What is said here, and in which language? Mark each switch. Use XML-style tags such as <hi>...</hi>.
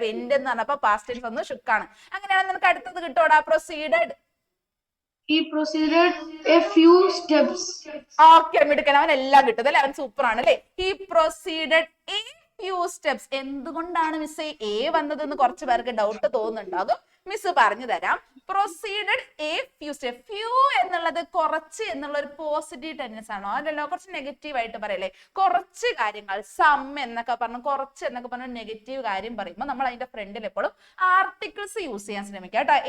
<ml>Went എന്ന് പറഞ്ഞപ്പോ past tense ഒന്ന് ഷുക്കാണ്. അങ്ങനെയാണെങ്കിൽ നിനക്ക് അടുത്തത് കിട്ടോടാ. Proceeded.</ml> <en>He proceeded a few steps.</en> <ml>Okay, മിടുക്കൻ. അവൻ എല്ലാം കിട്ടും അല്ലെ? അവൻ സൂപ്പർ ആണ് അല്ലെ?</ml> <en>He proceeded a few steps.</en> <ml>എന്തുകൊണ്ടാണ് മിസ് എ വന്നതെന്ന് കുറച്ച് പേർക്ക് ഡൗട്ട് തോന്നുന്നുണ്ടാകും. മിസ് പറഞ്ഞു തരാം.</ml> <en>Proceeded a few step.</en> <ml>Few എന്നുള്ളത് കുറച്ച് എന്നുള്ള ഒരു പോസിറ്റീവ് ടെൻഡൻസ് ആണോ? അതല്ലോ, കുറച്ച് നെഗറ്റീവ് ആയിട്ട് പറയല്ലേ? കുറച്ച് കാര്യങ്ങൾ, സം എന്നൊക്കെ പറഞ്ഞു, കുറച്ച് എന്നൊക്കെ പറഞ്ഞ നെഗറ്റീവ് കാര്യം പറയുമ്പോൾ നമ്മൾ അതിന്റെ ഫ്രണ്ടിൽ എപ്പോഴും ആർട്ടിക്കിൾസ് യൂസ് ചെയ്യാൻ ശ്രമിക്കുക കേട്ടോ.</ml>